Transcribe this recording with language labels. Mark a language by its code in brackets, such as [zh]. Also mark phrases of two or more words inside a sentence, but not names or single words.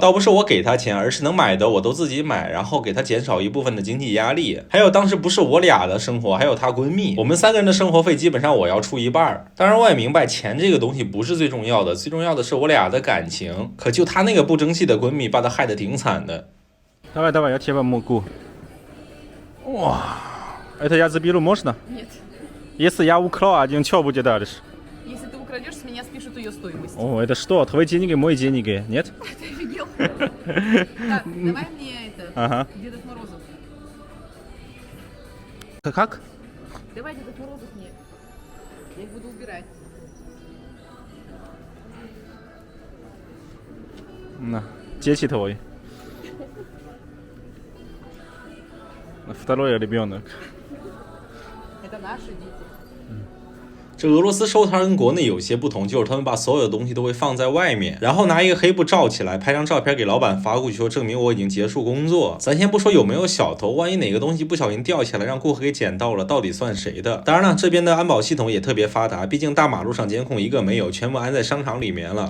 [zh] 倒不是我给他钱，而是能买的我都自己买，然后给他减少一部分的经济压力。还有当时不是我俩的生活，还有她闺蜜，我们3个人的生活费基本上我要出一半。当然我也明白钱这个东西不是最重要的，最重要的是我俩的感情。可就她那个不争气的闺蜜，把她害得挺惨的。 [ru] Давай, давай, я тебя могу. О, это я заберу, можно? Нет. Если я украл один, что будет дальше? Если ты украдешь, с меня спишут ее стоимость. О, это что? Твои деньги, мои деньги, нет? Ты офигел? Так, давай мне это. Ага. Дедов Морозов. Как? Давай Дедов Морозов мне. Я их буду убирать. На, дети твои. Второй ребенок. Это наши дети. [zh] 这俄罗斯收摊跟国内有些不同，就是他们把所有的东西都会放在外面，然后拿一个黑布罩起来，拍张照片给老板发过去，说证明我已经结束工作。咱先不说有没有小偷，万一哪个东西不小心掉下来，让顾客给捡到了，到底算谁的？当然了，这边的安保系统也特别发达，毕竟大马路上监控一个没有，全部安在商场里面了。